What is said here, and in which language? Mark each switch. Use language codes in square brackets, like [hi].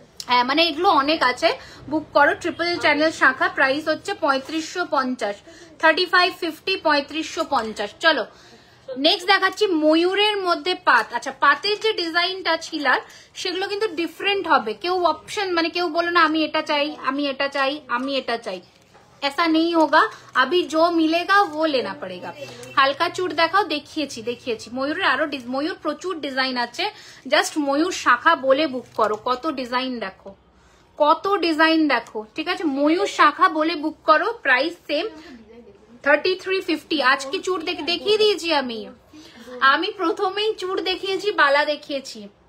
[bn] হ্যাঁ মানে এগুলো অনেক আছে, বুক করো। ট্রিপল চ্যানেল শাখা, প্রাইস হচ্ছে 3550, 3550, 3550। চলো নেক্সট দেখাচ্ছি ময়ূরের মধ্যে পাত। আচ্ছা পাতের যে ডিজাইনটা ছিল সেগুলো কিন্তু ডিফারেন্ট হবে, কেউ অপশন মানে কেউ বলো না আমি এটা চাই, আমি এটা চাই, আমি এটা চাই, [hi] ऐसा नहीं होगा। अभी जो मिलेगा वो लेना पड़ेगा। [bn] হালকা চুট দেখাও, দেখিয়েছি ময়ূরের আরো ময়ূর প্রচুর ডিজাইন আছে, জাস্ট ময়ূর শাখা বলে বুক করো। কত ডিজাইন দেখো, কত ডিজাইন দেখো, ঠিক আছে ময়ূর শাখা বলে বুক করো, প্রাইস সেম 3350। আজকে চুট দেখিয়ে দিয়েছি আমি প্রথমেই চুট দেখিয়েছি, বালা দেখিয়েছি।